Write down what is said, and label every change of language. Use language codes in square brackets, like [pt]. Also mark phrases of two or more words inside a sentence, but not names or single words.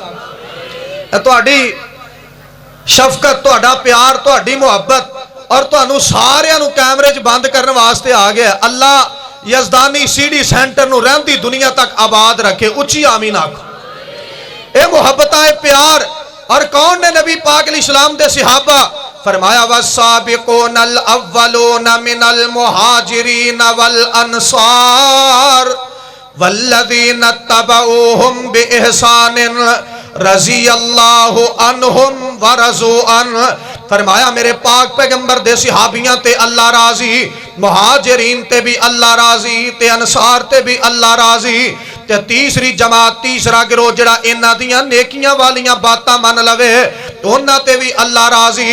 [pa] تہاڈی شفقت، تہاڈا پیار، تہاڈی محبت اور تہانوں ساریاں نوں کیمرے چ بند کرنے واسطے آ گیا. اللہ یزدانی سی ڈی سینٹر نوں رہندی دنیا تک آباد رکھے. اچی آمین آکھو۔ اے محبت اے پیار. اور کون نے نبی پاک علیہ السلام دے صحابہ? [ar] فرمایا والسابقون الأولون من المهاجرين والأنصار والذين اتبعوهم بإحسان رضي الله عنهم ورضوا عن. [pa] فرمایا میرے پاک پیغمبر دے صحابیاں تے اللہ راضی، مہاجرین تے وی اللہ راضی، تے انصار تے وی اللہ راضی. تے تیجی جماعت، تیجا گروہ جیہڑا انہاں دیاں نیکیاں والیاں گلاں من لوے، انہاں تے وی اللہ راضی.